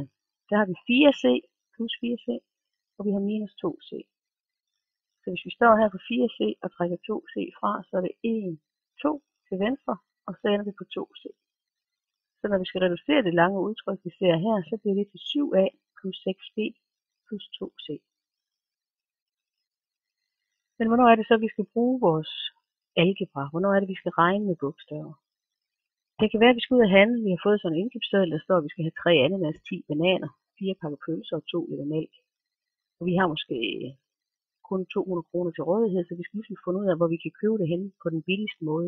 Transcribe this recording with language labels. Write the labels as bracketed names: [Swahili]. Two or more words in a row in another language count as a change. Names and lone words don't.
[Danish] Der har vi 4C plus 4C, og vi har minus 2C. Så hvis vi står her på 4C og trækker 2C fra, så er det 1, 2 til venstre, og så ender vi på 2C. Så når vi skal reducere det lange udtryk, vi ser her, så bliver det til 7A plus 6B plus 2C. Men hvornår er det så, vi skal bruge vores algebra? Hvornår er det, vi skal regne med bogstaver? Det kan være, at vi skal ud og handle. Vi har fået sådan en indkøbsseddel, der står, at vi skal have 3 ananas, 10 bananer, 4 pakker pølser og 2 liter mælk. Og vi har måske kun 200 kroner til rådighed, så vi skal ligesom finde ud af, hvor vi kan købe det henne på den billigste måde.